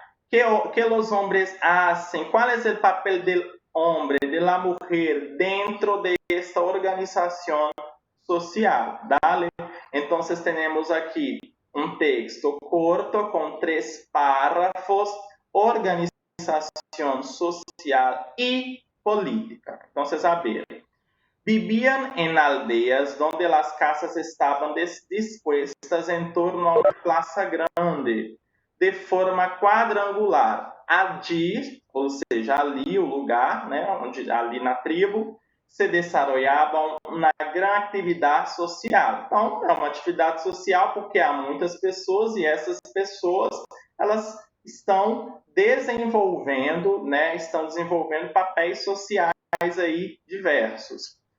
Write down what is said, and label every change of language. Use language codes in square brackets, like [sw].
[pt] Que os homens hacen? Qual é o papel do homem, da mulher, dentro de esta organização social? Dale? Então, temos aqui um texto curto com 3 párrafos, organização social e política. Então, a ver. [es] Vivían en aldeas donde las casas estaban dispuestas en torno a una plaza grande, de forma quadrangular. [pt] Allí, ou seja, ali o lugar, né, onde ali na tribo, se desarrollava uma grande atividade social. Então, é uma atividade social porque há muitas pessoas e essas pessoas, elas estão desenvolvendo, né, papéis sociais aí diversos.